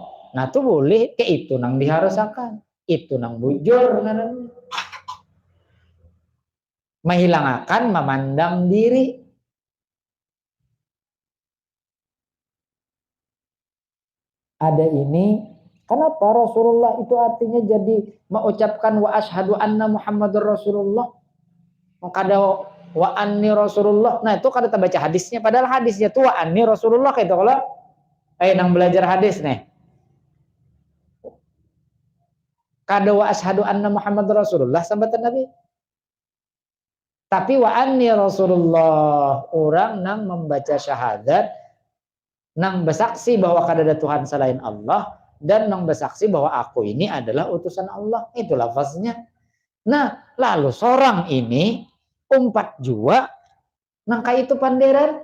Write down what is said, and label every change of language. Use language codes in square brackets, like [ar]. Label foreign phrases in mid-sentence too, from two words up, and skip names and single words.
[bjn] Nah tuh boleh ke itu nang diharusakan, itu nang bujur, menghilangkan memandang diri. Ada ini, kenapa Rasulullah itu artinya jadi mengucapkan [ar] وأشهد أن محمدا رسول الله, kada وأني رسول الله. [bjn] Nah itu kada baca hadisnya, padahal hadisnya tuh [ar] وأني رسول الله [bjn] kayak itu. Kalau nang belajar hadis nih, kada [ar] وأشهد أن محمدا رسول الله [bjn] sambatan Nabi, tapi [ar] وأني رسول الله, [bjn] orang nang membaca syahadat, nang bersaksi bahwa kada ada Tuhan selain Allah, dan nang bersaksi bahwa aku ini adalah utusan Allah. Itu lafaznya. Nah, lalu seorang ini umpat jua nangka itu panderan.